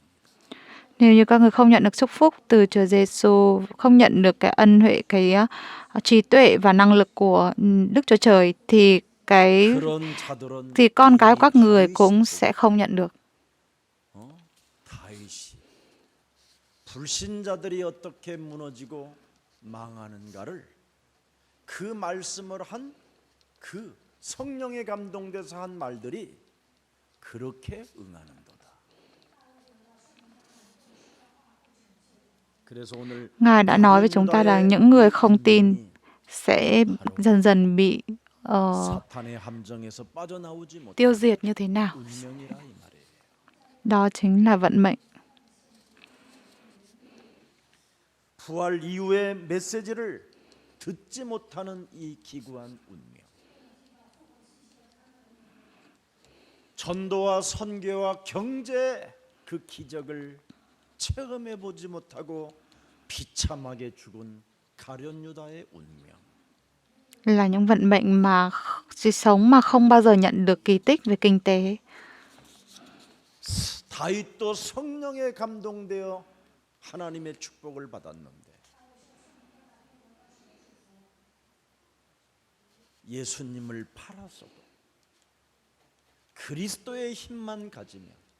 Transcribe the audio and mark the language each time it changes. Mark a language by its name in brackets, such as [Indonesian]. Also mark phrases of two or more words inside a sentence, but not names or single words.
[Vietnamese] Nếu như các người không nhận được chúc phúc từ Chúa Giêsu, không nhận được cái ân huệ, cái trí tuệ và năng lực của Đức Chúa Trời thì con cái của các người cũng sẽ không nhận được. [Korean] 다윗이 불신자들이 어떻게 무너지고 망하는가를 그 말씀을 한 그 성령에 감동돼서 한 말들이 그렇게 응하는도다. [Vietnamese] Ngài đã nói với chúng ta rằng những người không tin sẽ dần dần bị tiêu diệt như thế nào. Đó chính là vận mệnh. [Korean] 부활 이후의 메시지를 듣지 못하는 이 기구한 운명. 전도와 선교와 경제 그 기적을 체험해 보지 못하고 비참하게 죽은 가룟 유다의 운명. [Vietnamese] Là những vận mệnh mà chỉ sống mà không bao giờ nhận được kỳ tích về kinh tế. [Korean] 다윗도 성령에 감동되어 하나님의 축복을 받았는데 예수님을 팔아서도 그리스도의 힘만 가지면